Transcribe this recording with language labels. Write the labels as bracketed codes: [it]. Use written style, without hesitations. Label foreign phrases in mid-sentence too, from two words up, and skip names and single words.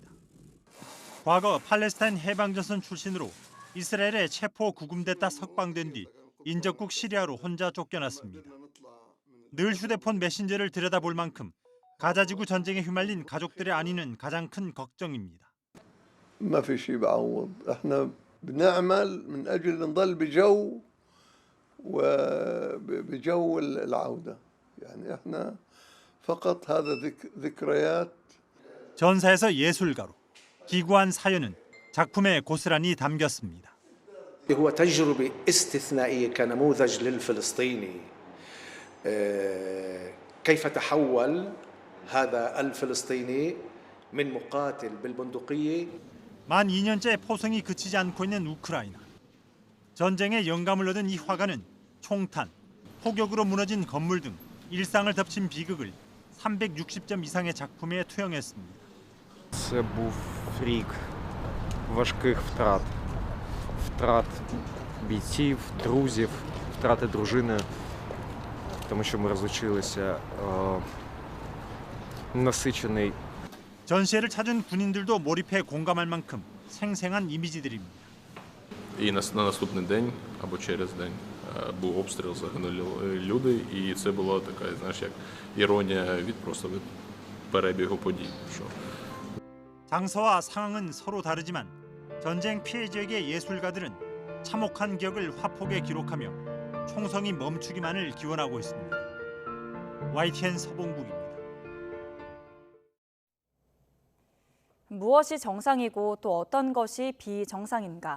[ko] 과거 팔레스타인 해방전선 출신으로 이스라엘에 체포 구금됐다 석방된 뒤 인접국 시리아로 혼자 쫓겨났습니다. 늘 휴대폰 메신저를 들여다볼 만큼 가자지구 전쟁에 휘말린 가족들의 안위는 가장 큰 걱정입니다. [ar] ما في شيء بعوض احنا بنعمل من اجل نضل بجو وبجو العودة يعني احنا فقط هذا ذكريات. [ko] 전사에서 예술가로 기구한 사연은 작품에 고스란히 담겼습니다. [ar] هو تجربة استثنائية كنموذج للفلسطيني كيف تحول هذا الفلسطيني من مقاتل بالبندقية. [ko] 만 2년째 포성이 그치지 않고 있는 우크라이나. 전쟁에 영감을 얻은 이 화가는 총탄, 폭격으로 무너진 건물 등 일상을 덮친 비극을 360점 이상의 작품에 투영했습니다. [uk] Це був рік важких втрат. Втрат бійців, друзів, втрати дружини, тому що ми розлучилися. насичений. [ko] 전시회를 찾은 군인들도 몰입해 공감할 만큼 생생한 이미지들입니다. [uk] І на наступний день або через день був обстріл, загинули люди, і це була така, знаєш, як іронія від перебігу подій. [ko] 장소와 상황은 서로 다르지만 전쟁 피해 지역의 예술가들은 참혹한 기억을 화폭에 기록하며 총성이 멈추기만을 기원하고 있습니다. YTN 서봉국입니다. 무엇이 정상이고 또 어떤 것이 비정상인가?